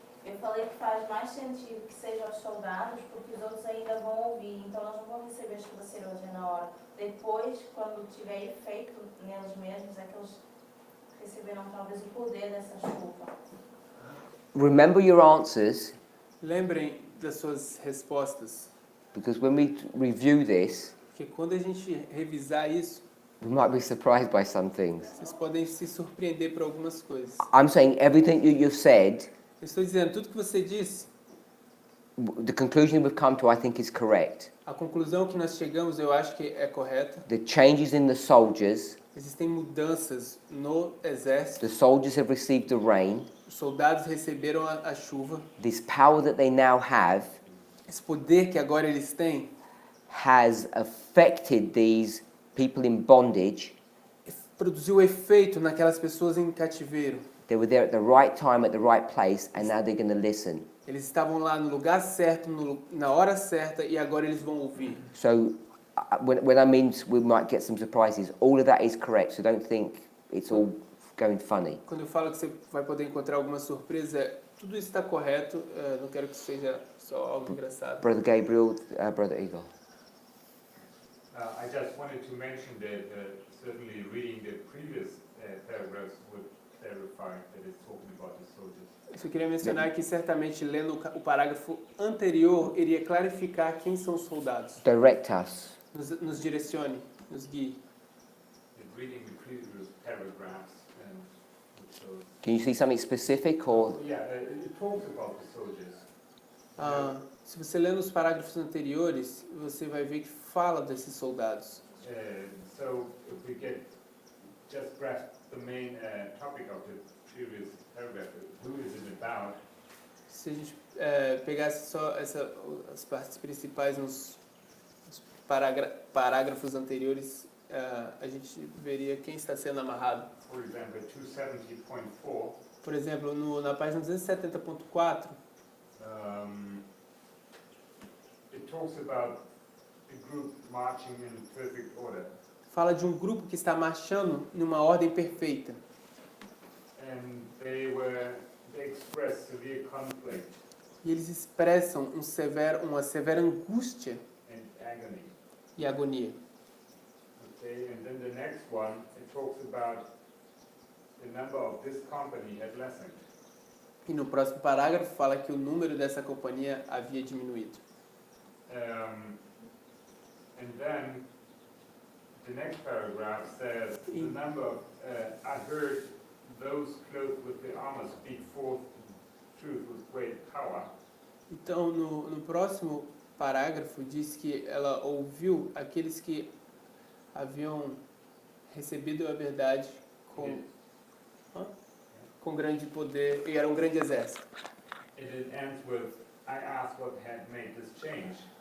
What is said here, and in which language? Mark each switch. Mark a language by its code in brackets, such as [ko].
[pt] Eu falei que faz mais sentido que sejam os soldados, porque os outros ainda vão ouvir, então eles não vão receber a chuva serôdia na hora. Depois, quando tiver efeito neles mesmos, é que eles receberão talvez o poder dessa chuva. [en] Remember your answers, [pt] Lembrem das suas respostas, [en] because when we review this, [pt] porque quando a gente revisar isso, [en] we might be surprised by some things. [pt] vocês podem se surpreender por algumas coisas. [en] I'm saying everything that you've said, [pt] Eu estou dizendo, tudo que você disse, [en] the conclusion we've come to, I think, is correct. [pt] a conclusão que nós chegamos, eu acho que é correta. [en] The changes in the soldiers, [pt] Existem mudanças no exército. [en] the soldiers have received the rain. [pt] Os soldados receberam a chuva. [en] This power that they now have [pt] Esse poder que agora eles têm [en] has affected these people in bondage. [pt] produziu efeito naquelas pessoas em cativeiro. [en] They were there at the right time, at the right place, and now they're going to listen. [pt] Eles estavam lá no lugar certo, na hora certa, e agora eles vão ouvir. [en] So, when I mean we might get some surprises, all of that is correct. So don't think it's all going funny. [pt] Quando eu falo que você vai poder encontrar alguma surpresa, tudo isso está correto. Não quero que seja só algo engraçado. [en] Brother Gabriel, Brother Igor. I just wanted to mention that certainly reading the previous paragraphs would clarify that it's talking about the soldiers. [pt] Eu só queria mencionar que certamente lendo o parágrafo anterior iria clarificar quem são os soldados. [en] Direct us. [pt] Nos direcione, nos guie. [en] Reading the previous paragraphs and so Can you see something specific or? yeah, it talks about the soldiers. [pt] Se você ler nos parágrafos anteriores, você vai ver que fala desses soldados. [en] So if we get just grasp the main topic of the previous paragraph, who is it about? [pt] Se a gente pegasse só as partes principais nos parágrafos anteriores, a gente veria quem está sendo amarrado. [en] For example, 270.4. [pt] Por exemplo, na página 270.4, [en] it talks about a group marching in perfect order. [pt] fala de um grupo que está marchando numa ordem perfeita. [en] and they express severe conflict [pt] E eles expressam uma severa angústia [en] and agony. [pt] e agonia. [en] Okay, and then the next one, it talks about the number of this company had lessened. [pt] E no próximo parágrafo fala que o número dessa companhia havia diminuído. [en] And then the next paragraph says the number of, I heard those clothed with the armor speak forth truth with great power. [pt] Então, no próximo parágrafo diz que ela ouviu aqueles que haviam recebido a verdade com grande poder e era um grande exército. [en] And it ends with, I asked what had made this change.